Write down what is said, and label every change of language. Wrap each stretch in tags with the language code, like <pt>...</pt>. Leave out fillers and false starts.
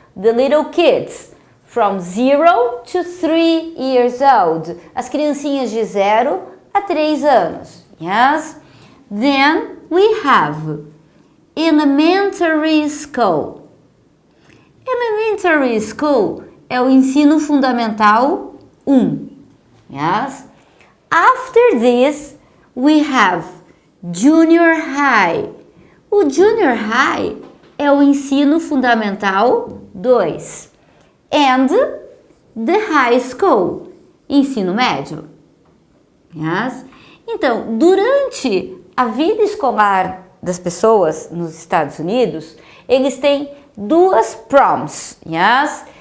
<en>The little kids, from 0 to 3 years old.</en> <pt>As criancinhas de 0 a 3 anos, yes?</pt> <en>Then we have elementary school.</en> <pt>Elementary school é o ensino fundamental 1, yes?</pt> <en>After this, we have junior high.</en> <pt>O junior high é o ensino fundamental 2.</pt> <en>And the high school,</en> <pt>ensino médio.</pt> <en>Yes?</en> <pt>Então, durante a vida escolar das pessoas nos Estados Unidos, eles têm duas proms. Yes?</pt>